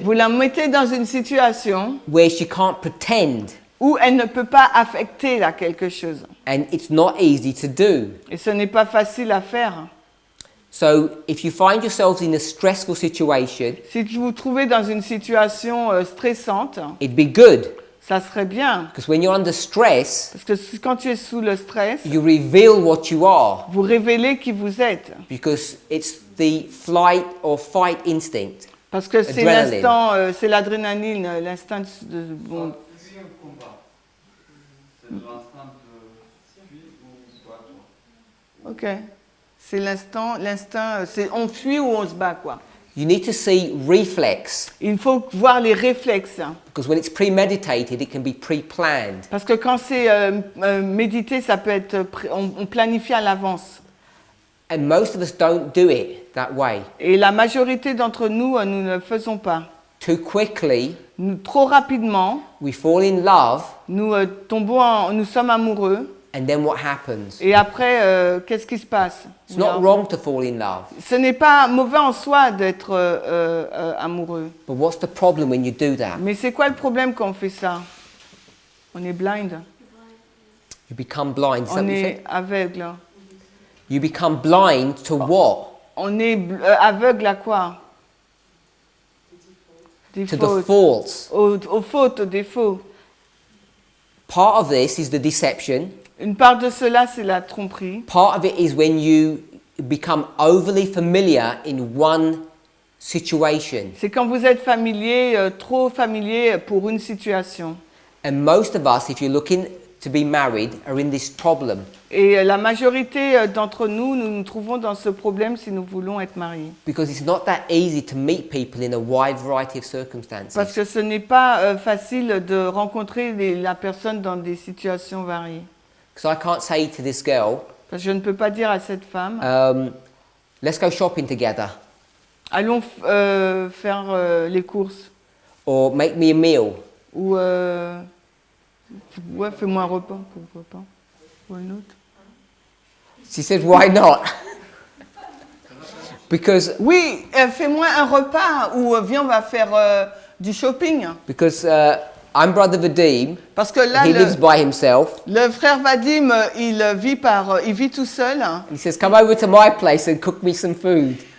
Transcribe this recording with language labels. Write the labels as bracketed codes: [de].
[fr] Vous la mettez dans une situation [en] where she can't pretend, [fr] où elle ne peut pas affecter là quelque chose. [en] and it's not easy to do. [fr] Et ce n'est pas facile à faire. [en] So if you find yourselves in a stressful situation, [fr] Si vous vous trouvez dans une situation stressante, [en] it'd be good, [fr] ça serait bien. [en] because when you're under stress, [fr] Parce que quand tu es sous le stress, [en] you reveal what you are, [fr] vous révélez qui vous êtes. [en] because it's the flight or fight instinct. [fr] Parce que c'est [en] Adrenaline. [fr] l'instant, c'est l'adrénaline, l'instinct de... Bon, C'est un combat. C'est l'instinct de fuir ou se battre. ok. C'est l'instinct, c'est on fuit ou on se bat, quoi. [en] You need to see reflex, [fr] Il faut voir les réflexes. [en] because when it's premeditated, it can be pre-planned. [fr] Parce que quand c'est médité, ça peut être, on planifie à l'avance. [en] And most of us don't do it that way. [fr] Et la majorité d'entre nous, nous ne le faisons pas. [en] Too quickly, [fr] Nous, trop rapidement, [en] we fall in love, [fr] nous nous sommes amoureux. [en] and then what happens? [fr] Et après, qu'est-ce qui se passe? [en] It's not wrong to fall in love, [fr] Ce n'est pas mauvais en soi d'être amoureux. [en] but what's the problem when you do that? [fr] Mais c'est quoi le problème quand on fait ça? On est blind. [en] You become blind. Is that [fr] On [en] what you [fr] est [en] said? [fr] aveugle. [en] You become blind to what? [fr] On est aveugle à quoi? Des [en] To the [fr] fautes. [en] faults. [fr] Aux fautes, aux défauts. [en] Part of this is the deception. [fr] Une part de cela, c'est la tromperie. [en] Part of it is when you become overly familiar in one situation. [fr] C'est quand vous êtes familier, trop familier pour une situation. [en] And most of us, if you're looking to be married, are in this problem. [fr] Et la majorité d'entre nous, nous nous trouvons dans ce problème si nous voulons être mariés. [en] Because it's not that easy to meet people in a wide variety of circumstances. [fr] Parce que ce n'est pas facile de rencontrer la personne dans des situations variées. [en] Because I can't say to this girl, [fr] Parce que je ne peux pas dire à cette femme, [en] let's go shopping together, [fr] allons faire les courses. [en] or make me a meal. [fr] Ou ouais, fais-moi un repas. Pourquoi pas? [en] Why not? She said, why not? Because [fr] Oui, fais-moi un repas ou viens, on va faire du shopping. [en] I'm Brother Vadim. [fr] Parce que là, [en] He lives by himself. [fr] le frère Vadim, il vit tout seul. [en] He says, "Come over to my place and cook me some food."